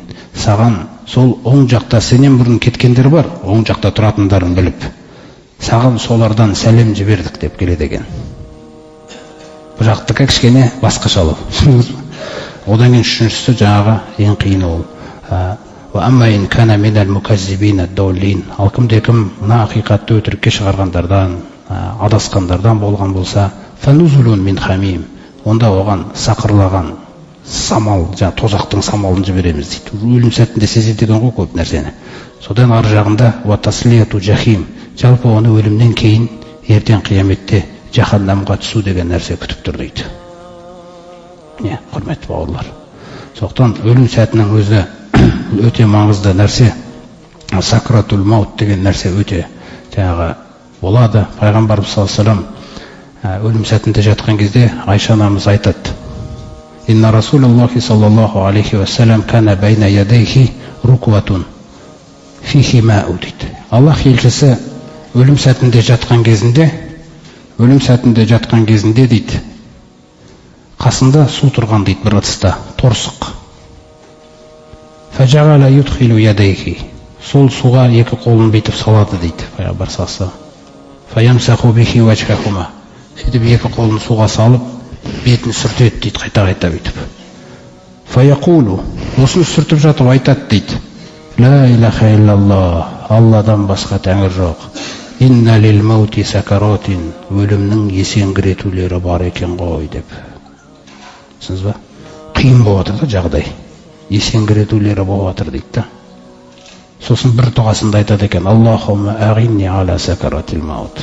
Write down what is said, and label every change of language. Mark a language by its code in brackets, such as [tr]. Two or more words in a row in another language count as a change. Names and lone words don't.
[kk] Саған сол оң жақта сенен бұрын кеткендер бар, оң жақта тұратындарын біліп, саған солардан сәлем жібердік деп келеді екен. Бұл жақтікі кішкене басқашалау. Одан кейін үшіншісі жаңағы ең қиыны ол [ar] وأما إن كان من المكذبين الضالين. [kk] Ал ким мына акыйкатты өтірікке шығарғандардан, адасқандардан болған болса, [ar] فنزل من حميم. [kk] Онда оған сақырлаған самал, жаңа тозақтың самалын жібереміз дейді. Өлім сәтінде сезеді екен ғой көп нәрсені. Содан ар жағында [ar] وتصلية جحيم. [kk] Жалпы оны өлімнен кейін ертең қияметте жаһаннамға түсу деген нәрсе күтіп тұр дейді. Не, құрметті бауырлар. Соқтан өлім сәтінің өзі өте маңызды нәрсе. [ar] سكرة الموت [kk] деген нәрсе өте жаңағы болады. Пайғамбарымыз [ar] صلى الله عليه وسلم [kk] өлім сәтінде жатқан кезде Айша анамыз айтады: [ar] إن رسول الله صلى الله عليه وسلم كان بين يديه ركوة فيها ماء дейді. [kk] Аллах елшісі өлім сәтінде жатқан кезінде дейді, қасында су тұрған дейді, бір ыдыста торсық. [ar] فجعل يدخل يديه. [kk] Сол суға екі қолын бетіп салады дейді пайғамбар [ar] صلى الله عليه وسلم. فيمسح به وجههما. [kk] Сөйтіп екі қолын суға салып, бетін сүртеді дейді, қайта бүйтіп. Фаяқулу. Осыны сүртіп жатып айтады дейді: [ar] لا إله إلا الله. [kk] Алладан басқа тәңір жоқ. [ar] إن للموت سكرات. [kk] Өлімнің есеңгіретулері бар екен ғой деп. Сіз ба? Қиын болып жатыр да жағдай. Есеңгіретулері болып жатыр дейді да. Сосын бір дұғасында айтады екен: [ar] اللهم أعني على سكرات الموت.